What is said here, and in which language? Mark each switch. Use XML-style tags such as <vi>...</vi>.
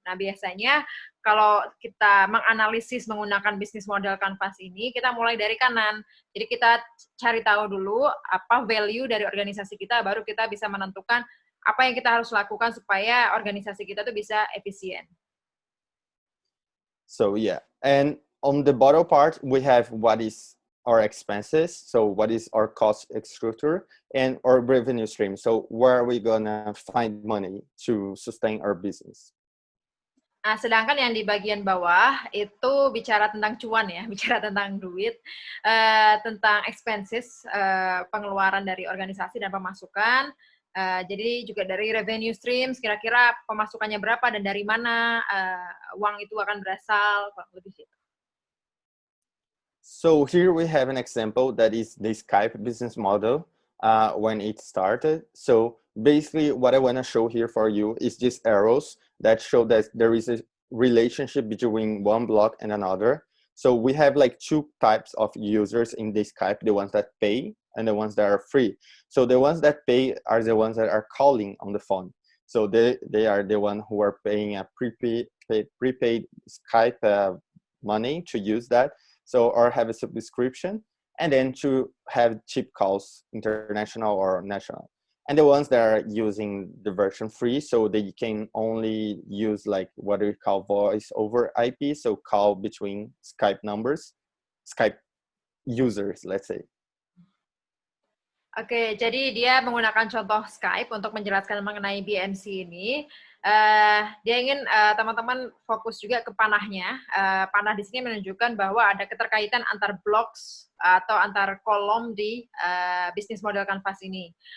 <id>Nah, biasanya kalau kita menganalisis menggunakan bisnis model Canvas ini, kita mulai dari kanan. Jadi kita cari tahu dulu apa value dari organisasi kita, baru kita bisa menentukan apa yang kita harus lakukan supaya organisasi kita tuh bisa efisien.</id> <en>So yeah, and on the bottom part, we have what is our expenses, so what is our cost structure, and our revenue stream. So where are we gonna find money to sustain our business?</en> <id>Nah, sedangkan yang di bagian bawah itu bicara tentang cuan ya, bicara tentang duit, tentang expenses, pengeluaran dari organisasi dan pemasukan. Jadi juga dari revenue streams, kira-kira pemasukannya berapa dan dari mana uang itu akan berasal, kurang lebih gitu.</id> <en>So here we have an example that is the Skype business model when it started. So basically what I want to show here for you is these arrows that show that there is a relationship between one block and another. So we have like two types of users in this Skype, the ones that pay and the ones that are free. So the ones that pay are the ones that are calling on the phone. So they are the ones who are paying a prepaid Skype money to use that. So, or have a subscription, and then to have cheap calls, international or national. And the ones that are using the version free, so they can only use like what we call voice over IP, so call between Skype numbers, Skype users, let's say.</en> <id>Oke, jadi dia menggunakan contoh Skype untuk menjelaskan mengenai BMC ini. Dia ingin teman-teman fokus juga ke panahnya. Panah di sini menunjukkan bahwa ada keterkaitan antar blocks atau antar kolom di bisnis model Canvas ini.</id>